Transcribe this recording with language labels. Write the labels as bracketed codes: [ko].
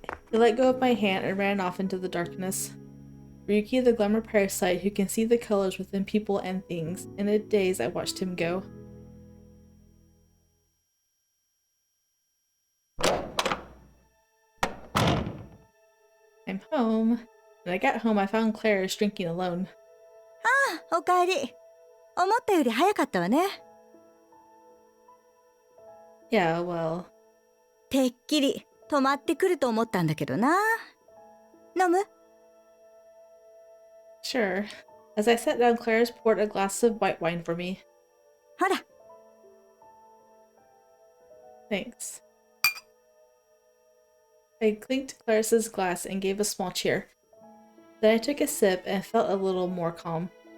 [en] He let go of my hand and ran off into the darkness. Ryuki, the glamour parasite who can see the colors within people and things. In a daze, I watched him go. I'm home. When I got home, I found Claris drinking alone. [ja] あ、おかえり。思ったより早かったわね。 [en] Yeah, well. [ja] てっきり泊まってくると思ったんだけどな。飲む？ [en] Sure. As I sat down, Claris poured a glass of white wine for me. [ja] ほら。 [en] Thanks. I clinked Claris's glass and gave a small cheer. Then I took a sip and felt a little more calm.